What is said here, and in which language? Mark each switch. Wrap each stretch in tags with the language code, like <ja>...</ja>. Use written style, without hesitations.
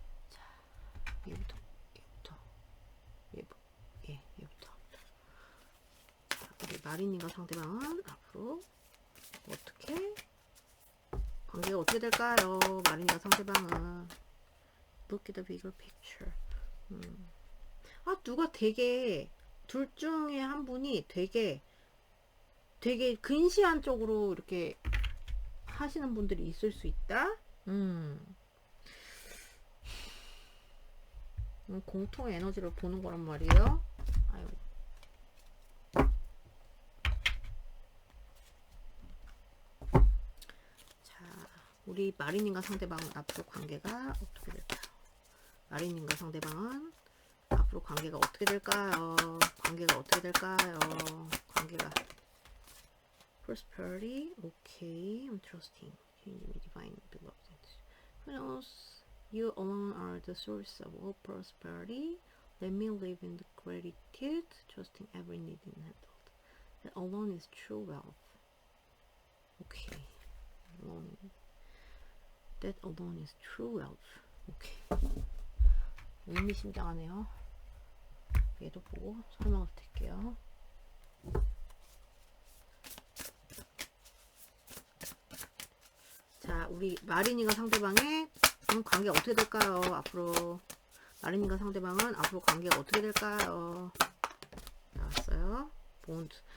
<ko>자, 얘부터. 얘부터. 자, 우리 마리님과 상대방은 앞으로 어떻게 관계가 어떻게 될까요? 마리님과 상대방은</ko> <en>Look at the bigger picture.</en> <ko>누가 되게 둘 중에 한 분이 되게 근시안 쪽으로 이렇게 하시는 분들이 있을 수 있다. 공통의 에너지를 보는 거란 말이에요. 아유. 자, 우리 마리님과 상대방은 앞으로 관계가 어떻게 될까요? 마리님과 상대방은 앞으로 관계가 어떻게 될까요? 관계가 어떻게 될까요? 관계가</ko> <en>prosperity, okay, I'm trusting. Divine beloved. Who knows? You alone are the source of all prosperity. Let me live in the gratitude, trusting every need in handled. That alone is true wealth. Okay. Alone. That alone is true wealth. Okay.</en> <ko>의미심장하네요. 얘도 보고 설명을 드릴게요. 자, 우리 마린이가 상대방의 관계가 어떻게 될까요? 앞으로 마린이가 상대방은 앞으로 관계가 어떻게 될까요? 나왔어요. 본드.</ko>